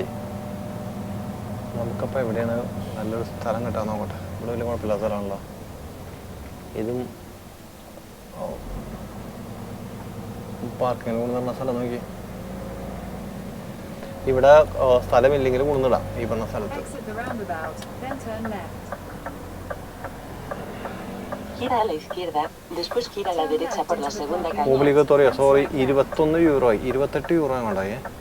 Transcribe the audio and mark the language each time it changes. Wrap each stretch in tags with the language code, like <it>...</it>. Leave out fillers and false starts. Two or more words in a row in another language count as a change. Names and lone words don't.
<ml>നമുക്കപ്പോൾ എവിടെയാണ് നല്ലൊരു സ്ഥലം കിട്ടാൻ നോക്കട്ടെ. ഇവിടെ വലിയ കുഴപ്പമില്ലാത്ത സ്ഥലമാണല്ലോ. ഇതും പാർക്കിങ്ങിന് കൊണ്ടുവന്ന സ്ഥലം നോക്കി. ഇവിടെ സ്ഥലമില്ലെങ്കിലും കൊണ്ടുവന്നിടാം ഈ പറഞ്ഞ സ്ഥലത്ത്.</ml> <es>Gira a la izquierda, después gira a la derecha por la segunda calle.</es> <ml>Obligatorio, sorry, 21 യൂറോ ആയി. 28 യൂറോ അങ്ങോട്ടായി.</ml>